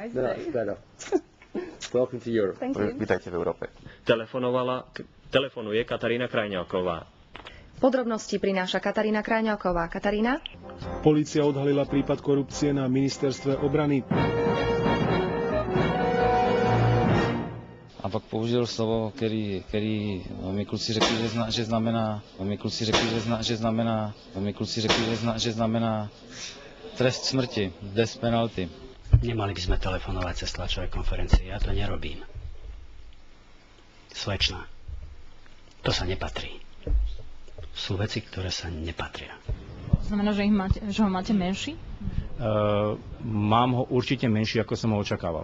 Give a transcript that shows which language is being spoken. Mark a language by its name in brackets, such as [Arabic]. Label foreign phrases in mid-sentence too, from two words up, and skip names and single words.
[Slovak] Vítajte v Európe. Telefonuje Katarína Krajňáková. Podrobnosti prináša Katarína Krajňáková. Katarína? Polícia odhalila prípad korupcie na ministerstve obrany. [Czech] A pak použil slovo, který mi kluci řekli, že znamená trest smrti, [English] death penalty. [Slovak] Nemali by sme telefonovať cez tlačové konferencie, ja to nerobím. Slečna, to sa nepatrí. Sú veci, ktoré sa nepatria. Znamená, že ho máte menší? Mám ho určite menší, ako som ho očakával.